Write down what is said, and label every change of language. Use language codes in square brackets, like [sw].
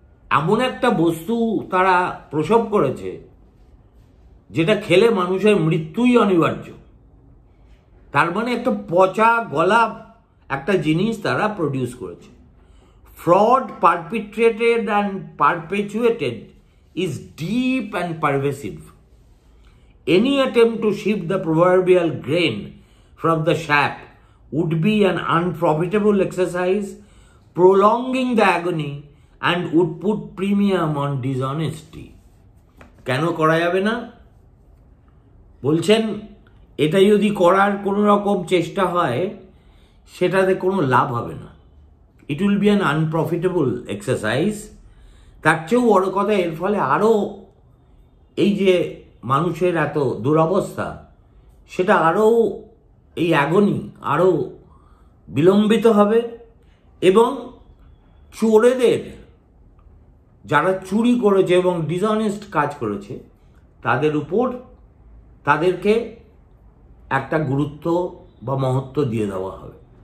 [bn] এমন একটা বস্তু তারা প্রসব করেছে যেটা খেলে মানুষের মৃত্যুই অনিবার্য। তার মানে একটা পচা গলা একটা জিনিস তারা প্রডিউস করেছে। [en] Fraud perpetrated and perpetuated is deep and pervasive. Any attempt to shift the proverbial grain from the shaft would be an unprofitable exercise, prolonging the agony and would put premium on dishonesty. [bn] কেন করা যাবে না? বলছেন এটা যদি করার কোনো রকম চেষ্টা হয় সেটাতে কোনো লাভ হবে না। [en] It will be an unprofitable exercise. [bn] তার চেয়েও বড় কথা, এর ফলে আরও এই যে মানুষের এত দুরবস্থা সেটা আরও এই অ্যাগনি আরও বিলম্বিত হবে, এবং চোরেদের যারা চুরি করেছে এবং ডিসঅনেস্ট কাজ করেছে তাদের উপর তাদেরকে একটা গুরুত্ব বা মহত্ব দিয়ে দেওয়া হবে।